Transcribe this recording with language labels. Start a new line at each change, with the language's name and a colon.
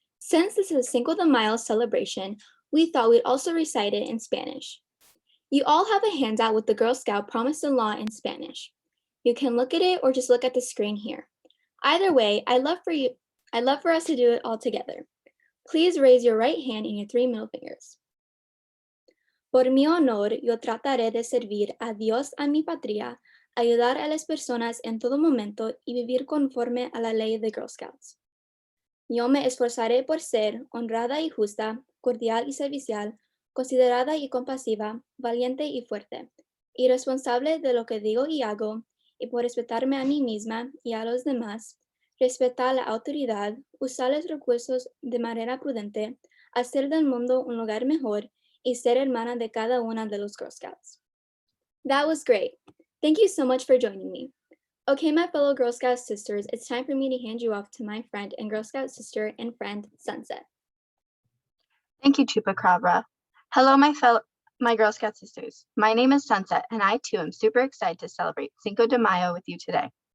English: Since this is a Cinco de Mayo celebration, we thought we'd also recite it in Spanish. You all have a handout with the Girl Scout Promise and Law in Spanish. You can look at it or just look at the screen here. Either way, I'd love for us to do it all together. Please raise your right hand and your 3 middle fingers.
Spanish: Por mi honor, yo trataré de servir a Dios, a mi patria, ayudar a las personas en todo momento y vivir conforme a la ley de Girl Scouts. Yo me esforzaré por ser honrada y justa, cordial y servicial, considerada y compasiva, valiente y fuerte, y responsable de lo que digo y hago, y por respetarme a mí misma y a los demás, respetar la autoridad, usar los recursos de manera prudente, hacer del mundo un lugar mejor y ser hermana de cada una de los Girl Scouts.
English: That was great. Thank you so much for joining me. Okay, my fellow Girl Scout sisters, it's time for me to hand you off to my friend and Girl Scout sister and friend, Sunset. Thank you, Chupacabra. Hello, my Girl Scout sisters. My name is Sunset, and I too am super excited to celebrate Cinco de Mayo with you today.